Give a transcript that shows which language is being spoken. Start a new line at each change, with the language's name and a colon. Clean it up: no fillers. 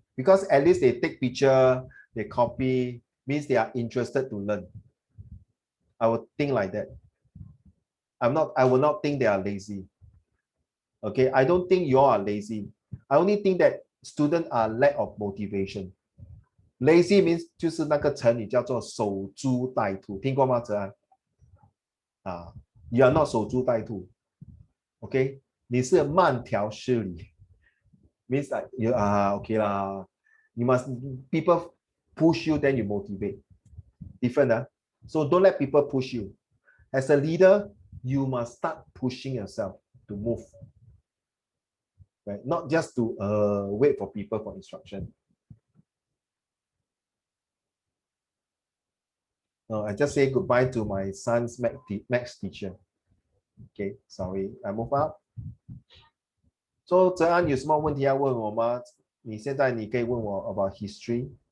English: Because at least they take picture, they copy, means they are interested to learn. I would think like that. I will not think they are lazy. Okay, I don't think you all are lazy. I only think that students are lack of motivation. Lazy means
Chinese: 就是那个成语叫做守株待兔，听过吗？哲安？
English: You are not
Chinese: 守株待兔。 Okay， 你是慢条斯理。
English: Means like you okay lah. You must people push you, then you motivate. Different. So don't let people push you. As a leader, you must start pushing yourself to move. Right? Not just to wait for people for instruction. No, I just say goodbye to my son's max teacher. Okay, sorry, I move up.
Chinese: So 哲安有什么问题要问我吗？你现在你可以问我
English: about history.